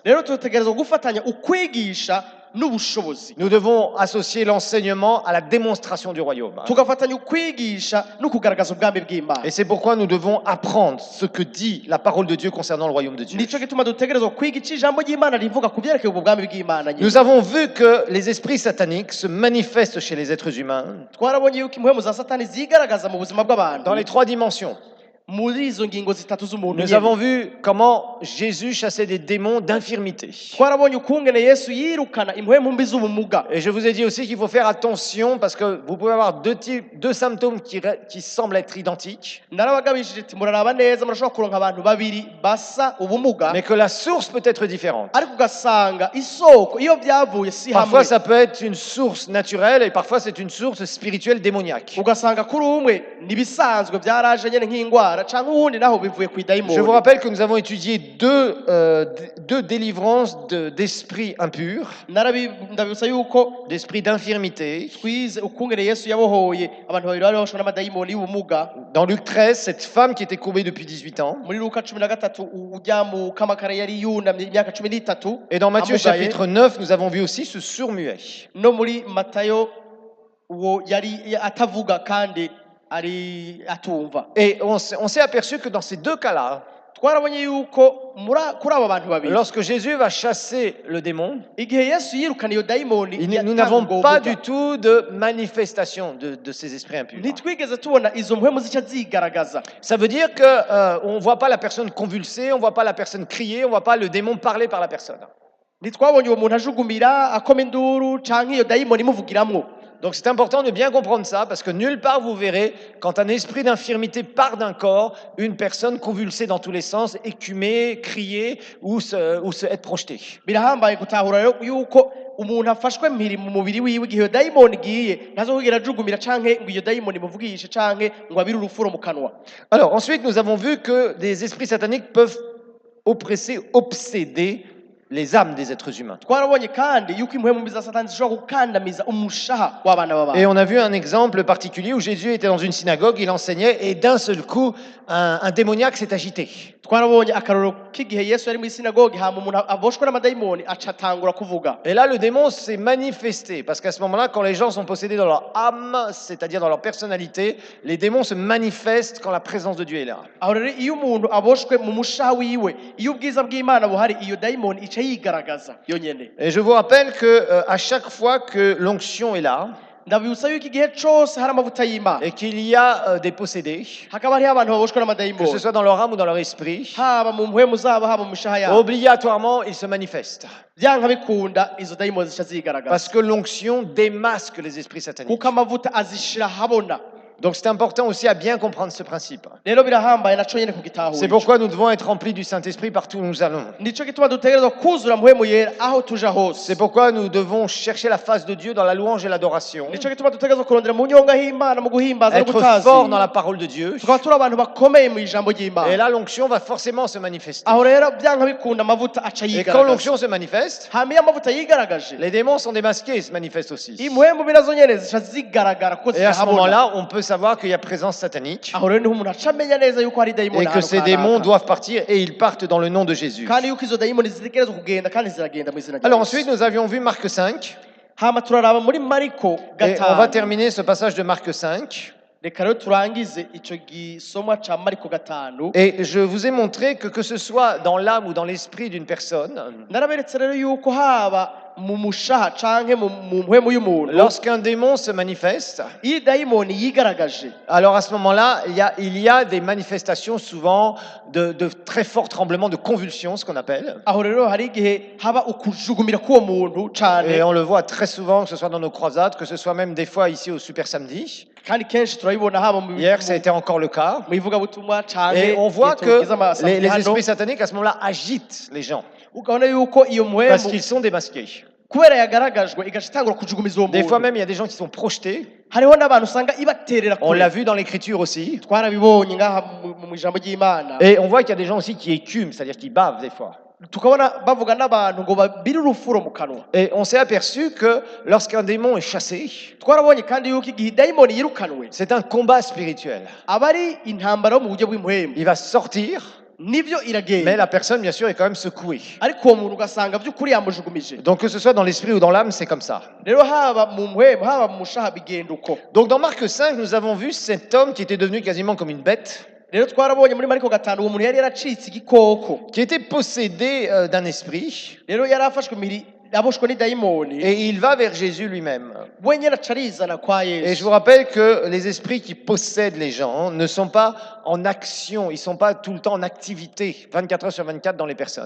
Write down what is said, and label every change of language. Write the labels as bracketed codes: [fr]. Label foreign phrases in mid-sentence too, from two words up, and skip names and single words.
[rn] Rero tutegerezwa gufatanya ukwigisha n'ubushobozi, [fr] Nous devons associer l'enseignement à la démonstration du royaume. [rn] tugafatanya ukwigisha no kugaragaza ubwami bw'Imana. [fr] Et c'est pourquoi nous devons apprendre ce que dit la parole de Dieu concernant le royaume de Dieu. [rn] Nico gituma dutegerezwa kwiga ico ijambo ry'Imana rivuga ku vyerekeye ubwo bwami bw'Imana nyine. [fr] Nous avons vu que les esprits sataniques se manifestent chez les êtres humains [rn] Twarabonye yuko impwemu za Satani zigaragaza mu buzima bw'abantu [fr] dans les trois dimensions. [rn] muri izo ngingo zitatu z'umuntu [fr] Nous [rn] nyene. [fr] avons vu comment Jésus chassait des démons d'infirmité. [rn] Twarabonye ukungene Yesu yirukana impwemu mbi z'ubumuga. [fr] Et je vous ai dit aussi qu'il faut faire attention parce que vous pouvez avoir deux symptômes qui semblent être identiques, [rn] Narabagabishije ati muraraba neza murashobora kuronka abantu babiri basa ubumuga, [fr] mais que la source peut être différente. [rn] ariko ugasanga isoko iyo byavuye si [fr] Parfois, [rn] hamwe. [fr] ça peut être une source naturelle et parfois, c'est une source spirituelle démoniaque. [rn] Ugasanga kuri umwe nibisanzwe byaraje nyene nk'ingwara canke uwundi naho bivuye ku [fr] Je vous [rn] idayimoni. [fr] rappelle que nous avons étudié deux délivrances d'esprits impurs, [rn] Ndabibutsa yuko [fr] d'esprits d'infirmité. [rn] twize ukungene Yesu yabohoye abantu babiri bari baboshwe n'amadayimoni y'ubumuga. [fr] Dans Luc 13, cette femme qui était courbée depuis 18 ans. [rn] Muri Luka 13 ujya mu kamakara yari yunamye imyaka 13. [fr] Et dans Matthieu [rn] amugaye. [fr] chapitre 9, nous avons vu aussi ce sourd-muet. [rn] No muri Matayo uwo yari atavuga kandi ari atumva. [fr] Et on s'est aperçu que dans ces deux cas-là, [rn] Twarabonye yuko kuri aba bantu babiri [fr] lorsque Jésus va chasser le démon, [rn] igihe Yesu yirukana iyo dayimoni [fr] nous n'avons pas du tout de manifestation de ces esprits impurs. [rn] ntitwigeze tubona izo mpwemu zica zigaragaza. [fr] Ça veut dire que on voit pas la personne convulser, on voit pas la personne crier, on voit pas le démon parler par la personne. [rn] Ntitwabonye uwo muntu ajugumira akoma induru canke iyo dayimoni imuvugiramwo. [fr] Donc c'est important de bien comprendre ça parce que nulle part vous verrez quand un esprit d'infirmité part d'un corps, une personne convulsée dans tous les sens, écumer, crier ou être projetée. [rn] Birahambaye gutahura rero yuko umuntu afashwe mpiri mu mubiri wiwe igihe iyo dayimoni igiye ntazokugira ajugumira canke ngo iyo dayimoni imuvugishe canke ngo abire urufuro mu kanwa. [fr] Alors ensuite nous avons vu que des esprits sataniques peuvent oppresser, obséder les âmes des êtres humains. [rn] Twarabonye kandi yuko impwemu mbi za Satani zishobora gukandamiza umushaha w'abana [fr] Et [rn] b'abantu. [fr] on a vu un exemple particulier où Jésus était dans une synagogue, il enseignait et d'un seul coup un démoniaque s'est agité. [rn] Twarabonye akarorero k'igihe Yesu yari muri sinagogi hama umuntu aboshwe n'amadayimoni aca atangura kuvuga. [fr] Et là, le démon s'est manifesté, parce qu'à ce moment-là, quand les gens sont possédés dans leur âme, c'est-à-dire dans leur personnalité, les démons se manifestent quand la présence de Dieu est là. [rn] Aho rero iyo umuntu aboshwe mu mushaha wiwe iyo ubwiza bw'Imana buhari iyo dayimoni ica yigaragaza yonyene. [fr] Et je vous rappelle que à chaque fois que l'onction est là, [rn] ndabibutsa yuko igihe cose hari amavuta y'Imana [fr] et qu'il y a des possédés, [rn] hakaba hariho abantu baboshwe [fr] que ce [rn] n'amadayimoni [fr] soit dans leur âme ou dans leur esprit, [rn] haba mu mpwemu zabo haba mu mishaha yabo [fr] obligatoirement ils se manifestent. [rn] vyanka bikunda izo dayimoni zica zigaragaza [fr] Parce que l'onction démasque les esprits sataniques. [rn] kuko amavuta azishira habona. [fr] Donc c'est important aussi à bien comprendre ce principe. [rn] Rero birahambaye naco nyene [fr] C'est [rn] kugitahura [fr] pourquoi nous devons être remplis du Saint-Esprit partout où nous allons. [rn] nico gituma dutegerezwa kuzura mpwemu yera aho tuja hose. [fr] C'est pourquoi nous devons chercher la face de Dieu dans la louange et l'adoration. [rn] nico gituma dutegerezwa kurondera mu nyonga h'Imana mu guhimbaza no [fr] Être [rn] gutazi [fr] fort dans la parole de Dieu. [rn] tukaba turi abantu bakomeye mu ijambo [fr] Et [rn] ry'Imana. [fr] là, l'onction va forcément se manifester. [rn] Aho rero vyanka bikunda amavuta aca [fr] Et quand [rn] yigaragaza. [fr] l'onction se manifeste, [rn] hama iyo amavuta yigaragaje [fr] les démons sont démasqués et se manifestent aussi. [rn] impwemu binazo nyene zica zigaragara ko [fr] Et à ce [rn] zihabona. [fr] moment-là, on peut savoir qu'il y a présence satanique [rn] aho rero niho umuntu aca amenya neza yuko hari dayimoni [fr] et que [rn] ahantu [fr] ces démons [rn] kanaka. [fr] doivent partir et ils partent dans le nom de Jésus. [rn] kandi yuko izo dayimoni zitegerezwa kugenda kandi ziragenda mu izina rya [fr] Alors [rn] Yesu. [fr] ensuite, nous avions vu Marc 5 [rn] hama turaraba muri Mariko [fr] et on va [rn] 5. [fr] terminer ce passage de Marc 5. [rn] reka rero turangize ico gisomwa ca Mariko 5. [fr] Et je vous ai montré que ce soit dans l'âme ou dans l'esprit d'une personne, [rn] naraberetse rero yuko haba mu mushaha canke mu mpwemu y'umuntu [fr] lorsqu'un démon se manifeste, [rn] iyo dayimoni yigaragaje [fr] alors à ce moment-là, il y a des manifestations souvent de très forts tremblements, de convulsions, ce qu'on appelle. [rn] aho rero hari igihe haba ukujugumira k'uwo muntu [fr] Et [rn] cane [fr] on le voit très souvent, que ce soit dans nos croisades, que ce soit même des fois ici au Super Samedi. [rn] kandi kenshi turabibona haba mu [fr] Hier, ça a été encore le cas. [rn] mu ivugabutumwa canke [fr] Et on voit [rn] igihe [fr] que [rn] tugize amasambi [fr] les [rn] hano, [fr] esprits sataniques, à ce moment-là, agitent les gens. [rn] ukabona yuko iyo [fr] Parce [rn] mpwemu [fr] qu'ils sont démasqués. [rn] kubera yagaragajwe igaca itangura kujugumiza uwo [fr] Des fois [rn] muntu. [fr] même, il y a des gens qui sont projetés. [rn] hariho n'abantu usanga ibaterera [fr] On [rn] kure [fr] l'a vu dans l'écriture aussi. [rn] twarabibonye ngaha mu ijambo ry'Imana. [fr] Et on voit qu'il y a des gens aussi qui écument, c'est-à-dire qui bavent des fois. [rn] tukabona bavuga n'abantu ngo babire urufuro mu kanwa. [fr] Et on s'est aperçu que lorsqu'un démon est chassé, [rn] twarabonye kandi yuko igihe dayimoni yirukanwe [fr] c'est un combat spirituel. [rn] aba ari intambara yo mu buryo bw'impwemu [fr] Il va sortir, [rn] nivyo [fr] mais [rn] iragenda [fr] la personne, bien sûr, est quand même secouée. [rn] ariko uwo muntu ugasanga by'ukuri yamujugumije. [fr] Donc que ce soit dans l'esprit ou dans l'âme, c'est comme ça. [rn] rero haba mu mpwemu haba mu mushaha bigenda uko. [fr] Donc dans Marc 5, nous avons vu cet homme qui était devenu quasiment comme une bête, [rn] rero twarabonye muri Mariko 5 uwo muntu yari yaracitse igikoko. [fr] qui était possédé d'un esprit, [rn] rero yari afashwe impiri aboshwe n'idayimoni [fr] et il va vers Jésus lui-même. [rn] we nyene aca arizana kwa [fr] Et je [rn] Yesu. [fr] vous rappelle que les esprits qui possèdent les gens ne sont pas en action, ils ne sont pas tout le temps en activité, 24 heures sur 24 dans les personnes.